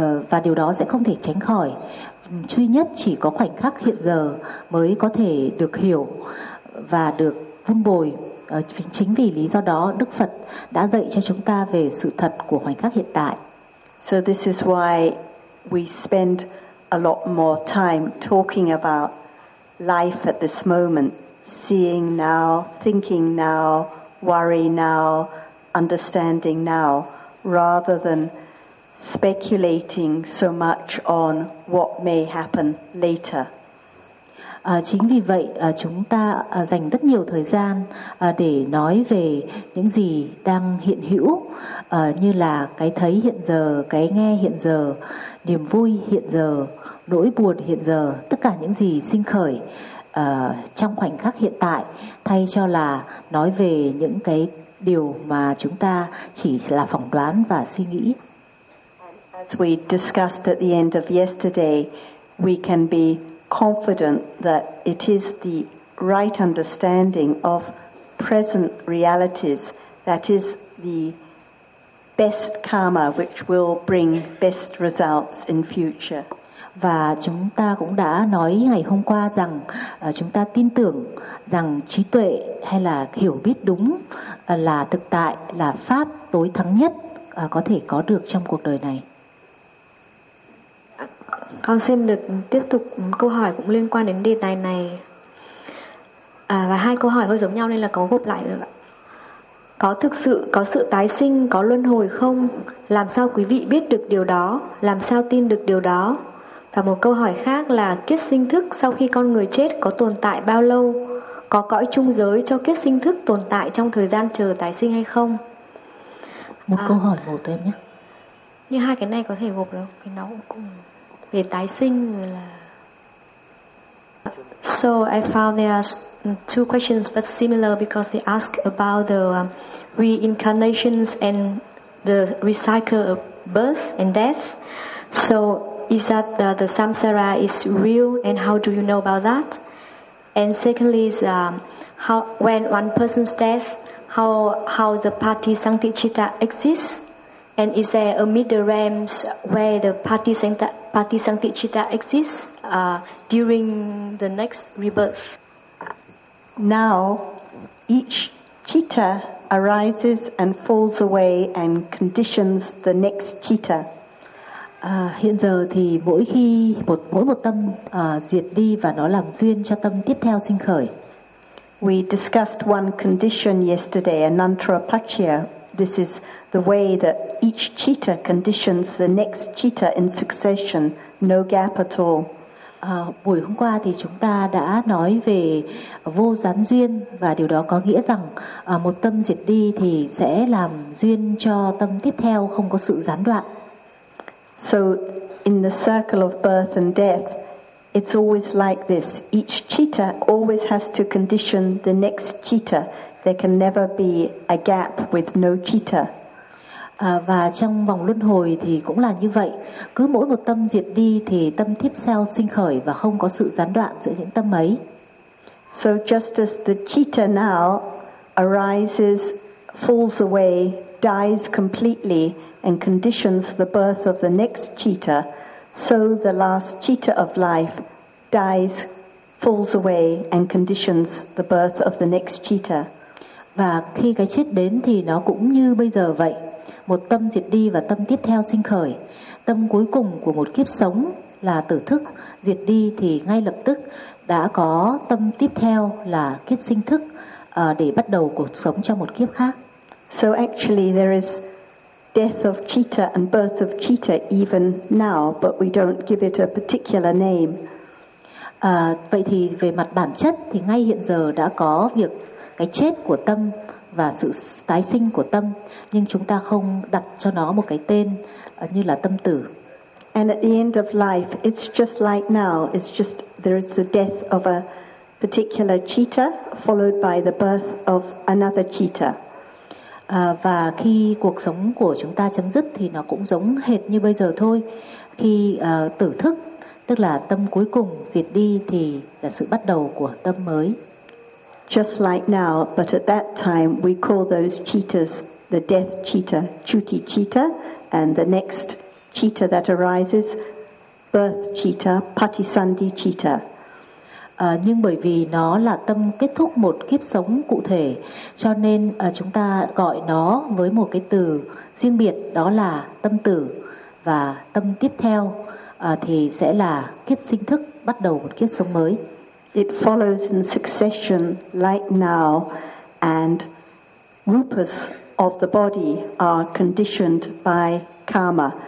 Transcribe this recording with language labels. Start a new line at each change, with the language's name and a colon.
Vietnamese: Và điều đó sẽ không thể tránh khỏi. Duy nhất chỉ có khoảnh khắc hiện giờ mới có thể được hiểu và được vun bồi. Chính vì lý do đó Đức Phật đã dạy cho chúng ta về sự thật của khoảnh khắc hiện tại.
English: So this is why we spend a lot more time talking about life at this moment, seeing now, thinking now, worry now, understanding now, rather than speculating so much on what may happen later.
Vietnamese: Chính vì vậy chúng ta dành rất nhiều thời gian để nói về những gì đang hiện hữu, như là cái thấy hiện giờ, cái nghe hiện giờ, niềm vui hiện giờ, nỗi buồn hiện giờ, tất cả những gì sinh khởi trong khoảnh khắc hiện tại, thay cho là nói về những cái điều mà chúng ta chỉ là phỏng đoán và suy nghĩ.
English: As we discussed at the end of yesterday, we can be confident that it is the right understanding of present realities that is the best karma which will bring best results in future.
Vietnamese: Và chúng ta cũng đã nói ngày hôm qua rằng chúng ta tin tưởng rằng trí tuệ hay là hiểu biết đúng là thực tại, là pháp tối thắng nhất có thể có được trong cuộc đời này. Con xin được tiếp tục câu hỏi cũng liên quan đến đề tài này. Và hai câu hỏi hơi giống nhau nên là có gộp lại được ạ. Có thực sự có sự tái sinh, có luân hồi không? Làm sao quý vị biết được điều đó? Làm sao tin được điều đó? Và một câu hỏi khác là kiết sinh thức sau khi con người chết có tồn tại bao lâu? Có cõi chung giới cho kiết sinh thức tồn tại trong thời gian chờ tái sinh hay không? Một câu hỏi một em nhé. Như hai cái này có thể gộp được, cái nó cũng về tái sinh rồi là.
English: So I found there are two questions but similar because they ask about the reincarnations and the recycle of birth and death. So is that the samsara is real and how do you know about that? And secondly is how when one person's death, how the patisankhitacitta exists, and is there a middle realms where the patisankhitacitta exists during the next rebirth? Now, each citta arises and falls away and conditions the next citta.
Vietnamese: Hiện giờ thì mỗi khi mỗi một tâm diệt đi và nó làm duyên cho tâm tiếp theo sinh khởi.
English: We discussed one condition yesterday, anantarapachya. This is the way that each citta conditions the next citta in succession, no gap at all.
Vietnamese: Buổi hôm qua thì chúng ta đã nói về vô gián duyên và điều đó có nghĩa rằng một tâm diệt đi thì sẽ làm duyên cho tâm tiếp theo không có sự gián đoạn.
English: So in the circle of birth and death, it's always like this. Each citta always has to condition the next citta. There can never be a gap with no citta.
Vietnamese: Và trong vòng luân hồi thì cũng là như vậy. Cứ mỗi một tâm diệt đi thì tâm tiếp theo sinh khởi và không có sự gián đoạn giữa những tâm ấy.
English: So just as the citta now arises, falls away, dies completely, and conditions the birth of the next citta, so the last citta of life dies, falls away, and conditions the birth of the next citta.
Vietnamese: Và khi cái chết đến thì nó cũng như bây giờ vậy. Một tâm diệt đi và tâm tiếp theo sinh khởi. Tâm cuối cùng của một kiếp sống là tử thức, diệt đi thì ngay lập tức đã có tâm tiếp theo là kiết sinh thức để bắt đầu cuộc sống cho một kiếp khác.
English: So actually there is death of citta and birth of citta even now, but we don't give it a particular name.
Vietnamese: Vậy thì về mặt bản chất thì ngay hiện giờ đã có việc cái chết của tâm và sự tái sinh của tâm, nhưng chúng ta không đặt cho nó một cái tên như là tâm tử.
English: And at the end of life, it's just like now. It's just there is the death of a particular citta followed by the birth of another citta.
Vietnamese: Và khi cuộc sống của chúng ta chấm dứt thì nó cũng giống hệt như bây giờ thôi. Khi tử thức, tức là tâm cuối cùng diệt đi thì là sự bắt đầu của tâm mới.
English: Just like now, but at that time we call those cheetahs the death cheetah, chuti cheetah, and the next cheetah that arises, birth cheetah, patisandhi cheetah.
Vietnamese: Nhưng bởi vì nó là tâm kết thúc một kiếp sống cụ thể, cho nên chúng ta gọi nó với một cái từ riêng biệt, đó là tâm tử. Và tâm tiếp theo thì sẽ là kiết sinh thức, bắt đầu một kiếp sống mới.
English: It follows in succession like now, and rupas of the body are conditioned by karma.